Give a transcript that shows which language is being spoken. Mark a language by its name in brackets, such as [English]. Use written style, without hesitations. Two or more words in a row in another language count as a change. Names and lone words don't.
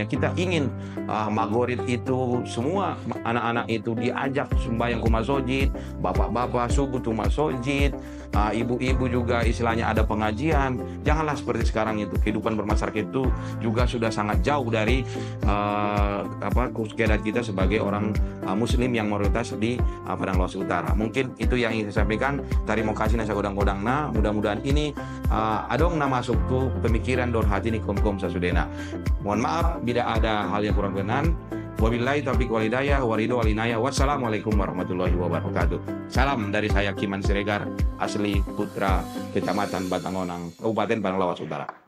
[Indonesian] Kita ingin Magorit itu semua anak-anak itu diajak sembahyang ke masjid, bapak-bapak subuh tuh masjid, ibu-ibu juga istilahnya ada pengajian. Janganlah seperti sekarang itu. Kehidupan bermasyarakat itu juga sudah sangat jauh dari keadaan kita sebagai orang Muslim yang mayoritas di Padang Lawas Utara. Mungkin itu yang ingin saya sampaikan. Terima kasih [Batak Mandailing] nasa godang-godang na. [Indonesian] Mudah-mudahan ini [Batak Mandailing] adong na masuk tuh pemikiran don hati ni kom sasudena. [Indonesian] Mohon maaf bila ada hal yang kurang berkenan. [Arabic] وبالله التوفيق والهداية, والرضا والعناية. والسلام عليكم ورحمة الله وبركاته. [Indonesian] Salam dari saya Kiman Siregar, asli putra Kecamatan Batangonang, Kabupaten Padang Lawas Utara.